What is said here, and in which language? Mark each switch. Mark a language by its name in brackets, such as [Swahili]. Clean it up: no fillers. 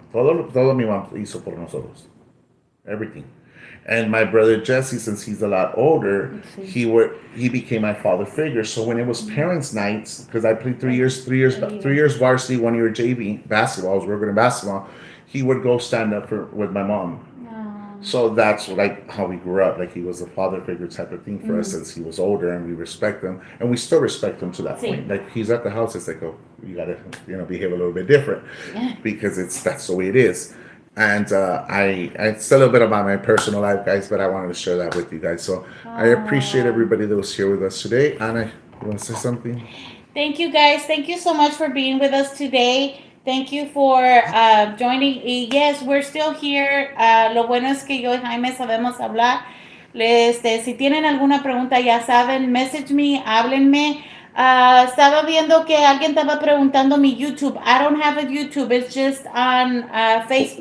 [Spanish] Todo mi mom hizo por nosotros. [English] Everything. And my brother Jesse, since he's a lot older, he became my father figure. So when it was parents' nights, because I played 3 years varsity, 1 year JV basketball, I was working in basketball. He would go stand up with my mom. So that's like how we grew up. Like he was a father figure type of thing for us since he was older, and we respect him, and we still respect him to that point. Like he's at the house, it's like, oh, you gotta, behave a little bit different because that's the way it is. And it's a little bit about my personal life, guys, but I wanted to share that with you guys. So I appreciate everybody that was here with us today. Anna, you want to say something? Thank you, guys. Thank you so much for being with us today. Thank you for joining. Y yes, we're still here. [Spanish] Lo bueno es que yo y Jaime sabemos hablar. Si tienen alguna pregunta, ya saben, [English] message me, [Spanish] háblenme. Estaba viendo que alguien estaba preguntando mi YouTube. [English] I don't have a YouTube. It's just on Facebook.